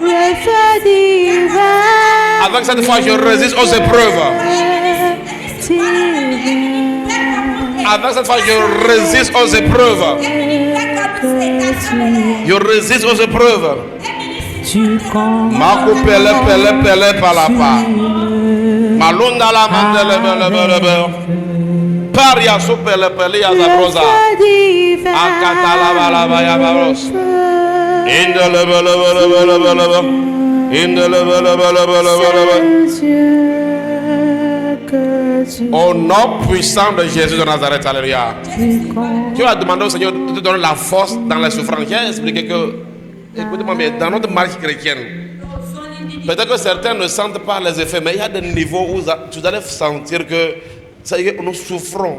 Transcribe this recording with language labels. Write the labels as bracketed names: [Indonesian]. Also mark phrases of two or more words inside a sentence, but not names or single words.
[French] Avec cette foi, je résiste aux épreuves. Avec cette foi, je résiste aux épreuves. Je résiste aux épreuves. Ma coupe pele palapa. Malunda la mandele. Paria supele pele azabrosa. Akata la bala baya babros. Indele bele. Indele bele. Au nom puissant de Jésus de Nazareth, alléluia. Tu vas demander au Seigneur de te donner la force dans les souffrances. J'ai expliqué que, écoutez-moi bien, dans notre marche chrétienne, peut-être que certains ne sentent pas les effets, mais il y a des niveaux où tu allez sentir que nous souffrons.